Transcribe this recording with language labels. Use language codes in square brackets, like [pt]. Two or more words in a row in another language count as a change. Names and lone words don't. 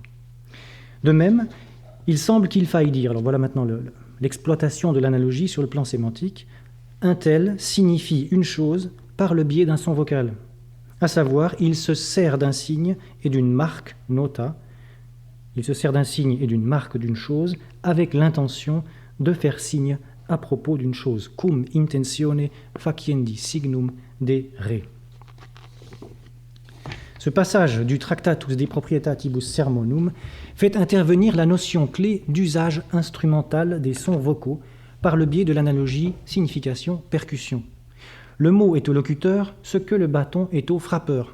[fr] De même, il semble qu'il faille dire, alors voilà maintenant l'exploitation de l'analogie sur le plan sémantique, un tel signifie une chose par le biais d'un son vocal, à savoir, il se sert d'un signe et d'une marque, nota, il se sert d'un signe et d'une marque d'une chose avec l'intention de faire signe à propos d'une chose, [la] cum intentione faciendi signum de re. [fr] Ce passage du Tractatus de Proprietatibus Sermonum fait intervenir la notion clé d'usage instrumental des sons vocaux par le biais de l'analogie signification-percussion. Le mot est au locuteur ce que le bâton est au frappeur.